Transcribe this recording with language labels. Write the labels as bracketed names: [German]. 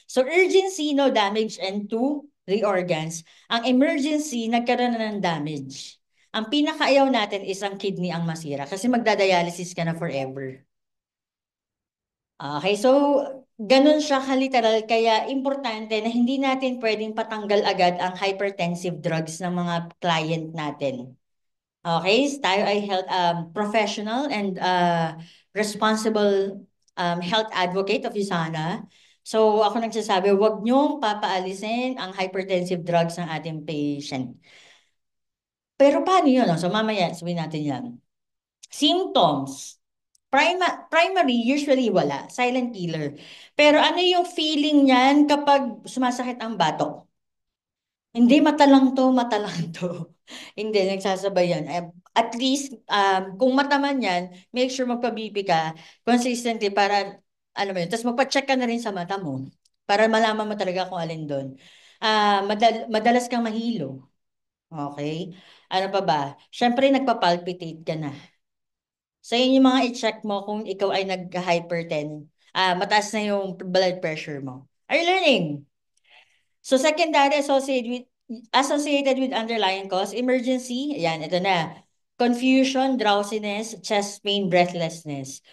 [English] So urgency, no damage, and two, the organs. [Filipino] Ang emergency, nagkaroon na ng damage. Ang pinakaayaw natin is ang kidney ang masira kasi magdadialysis ka na forever. Okay, so ganun siya kaliteral kaya importante na hindi natin pwedeng patanggal agad ang hypertensive drugs ng mga client natin. [English] Okay, [Filipino] tayo ay [English] health professional and responsible health advocate of USANA. [Filipino] So ako nagsasabi, huwag niyong papaalisin ang hypertensive drugs ng ating patient. Pero paano yun? So mamaya, sabihin natin yan. Symptoms. [English] Primary, usually wala. Silent killer. [Filipino] Pero ano yung feeling niyan kapag sumasakit ang batok? Hindi mata lang to. Hindi, nagsasabay yan. At least, kung mata man yan, make sure magpa-BP ka consistently para, ano mo yun, tapos magpa-check ka na rin sa mata mo para malaman mo talaga kung alin doon. Madalas kang mahilo. Okay? Ano pa ba? Siyempre, nagpa-palpitate ka na. So, yun yung mga i-check mo kung ikaw ay nag-hyperten. Mataas na yung blood pressure mo. [English] Are you learning? So secondary associated with underlying cause, emergency, [Filipino] ayan, ito na. [English] Confusion, drowsiness, chest pain, breathlessness.